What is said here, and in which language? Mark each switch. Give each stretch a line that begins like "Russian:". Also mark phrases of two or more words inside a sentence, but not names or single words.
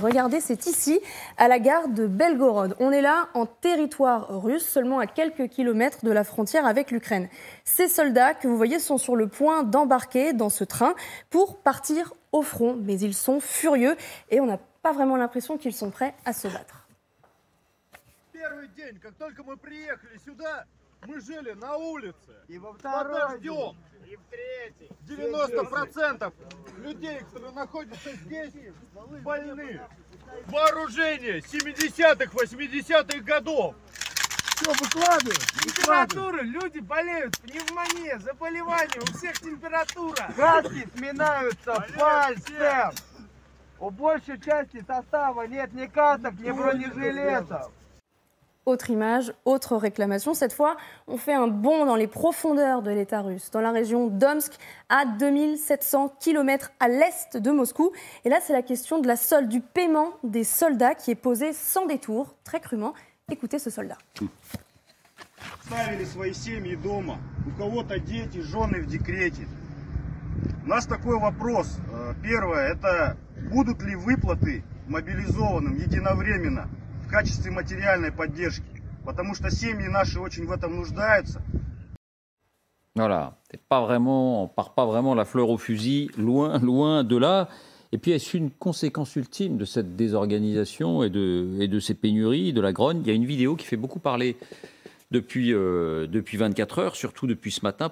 French: Regardez, c'est ici, à la gare de Belgorod. On est là en territoire russe, seulement à quelques kilomètres de la frontière avec l'Ukraine. Ces soldats que vous voyez sont sur le point d'embarquer dans ce train pour partir au front. Mais ils sont furieux et on n'a pas vraiment l'impression qu'ils sont prêts à se battre.
Russian: Первый день, как только мы приехали сюда, мы жили на улице. И во второй день. И в третий. 90% людей, которые находятся здесь, больны. Вооружение 70-х, 80-х годов. Все, выкладывай. Температура, люди болеют, пневмония, заболевания, у всех температура. Каски сминаются пальцем. У большей части состава нет ни касок, ни бронежилетов.
French: Autre image, autre réclamation. Cette fois, on fait un bond dans les profondeurs de l'État russe, dans la région d'Omsk, à 2700 km à l'est de Moscou. Et là, c'est la question de la solde, du paiement des soldats qui est posée sans détour, très crûment. Écoutez ce soldat.
Russian: Ставили свои семьи дома, у кого-то дети, жены в декрете. У нас такой вопрос. Первое, это будут ли выплаты мобилизованным единовременно в качестве материальной поддержки, потому что семьи наши очень в этом нуждаются.
French: Voilà, on part pas vraiment la fleur au fusil, loin de là. Et puis, est-ce une conséquence ultime de cette désorganisation et de ces pénuries, de la grogne? Il y a une vidéo qui fait beaucoup parler depuis 24 heures, surtout depuis ce matin.